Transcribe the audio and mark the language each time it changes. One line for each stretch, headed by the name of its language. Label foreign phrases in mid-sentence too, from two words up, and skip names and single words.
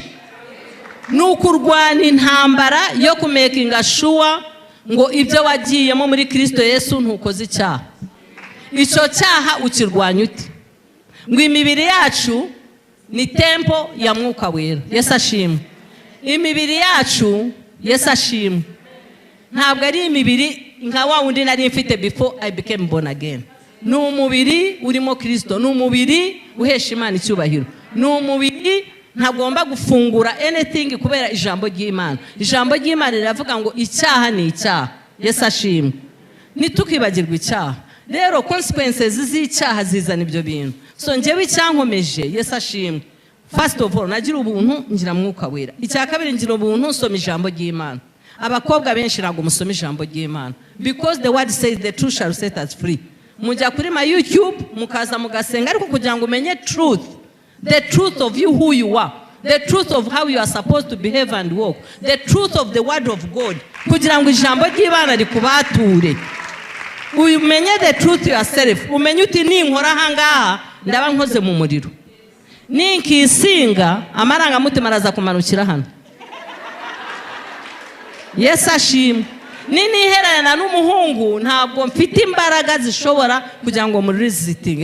Kinyarwanda: Nukurwana intambara yo kumakinga sure ngo ibyo wagiyemo muri Kristo Yesu ntukoze icyaha. Icyo cyaha ukirwanya ute? Ngo imibiri yacu ni tempo ya mwuka wera. Yesu ashimwe. Imibiri yacu Yesu ashimwe. Ntabwo ari imibiri nka wa wundi nari mfite
English: before I became born again.
Kinyarwanda: Ni umubiri urimo Kristo, ni umubiri uhesha Imana icyubahiro, ni umubiri ntagomba gufungura anything kubera ijambo ry'Imana. Ijambo ry'Imana riravuga ngo icyaha ni icyaha. Yesu ashimwe. Nitukibagirwa icyaha. Rero consequences z'icyaha zizana ibyo bintu. So njyewe icyankomeje Yesu ashimwe. First of all nagira ubuntu ngira mwuka wera. Icya kabiri ngira ubuntu nsoma ijambo ry'Imana. Abakobwa benshi ntabwo musoma ijambo ry'Imana
English: because the word says the truth shall set us free.
Kinyarwanda: Mujya kuri ma YouTube mukaza mugasenga ariko kugira ngo umenye
English: truth, the truth of you who you are, the truth of how you are supposed to behave and walk, the truth of the word of God,
Kinyarwanda: kugira ngo ijambo ry'Imana rikubature umenye
English: the truth yourself.
Kinyarwanda: Umenye uti ninkora hangaha ndaba nkoze mu muriro, ninkisinga amarangamutima araza kumanukira hano. Yesu ashimwe. Niniherana n'umuhungu ntabwo mfite imbaraga zishobora kugira ngo muri resisting.